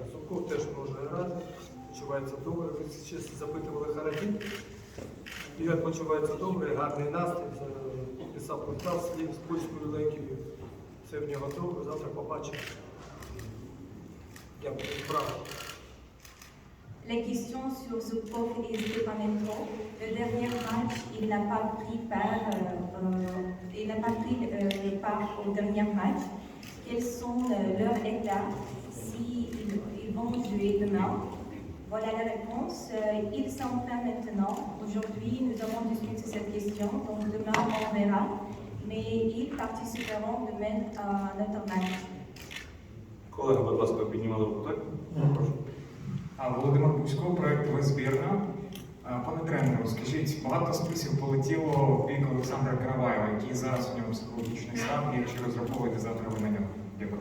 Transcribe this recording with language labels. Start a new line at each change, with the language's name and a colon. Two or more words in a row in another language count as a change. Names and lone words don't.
Ukrainian: Зубков теж може грати, почувається добре. Ви ще запитували Харадін. Ігор почувається добре, гарний настрій, писав контакт з польською легкою. Все в нього добре, завтра побачимо. Дякую, браво.
French: La question sur Zubkov et Stepanenko. Le dernier match, il n'a pas pris part au dernier match. Quels sont leurs états s'ils vont jouer demain? Voilà la réponse. Ils s'entraînent maintenant. Aujourd'hui, nous avons discuté cette question. Donc demain, on verra. Mais ils participeront demain à notre match.
Ukrainian: Колега, будь ласка, піднімали руку, так? Прошу. Володимир Бузько, проєкт «Ви збірна». Пане тренеру, скажіть, багато списів полетіло в бік Олександра Караваєва, який зараз у нього психологічний стан, і чи розраховуєте завтра ви на нього? Дякую.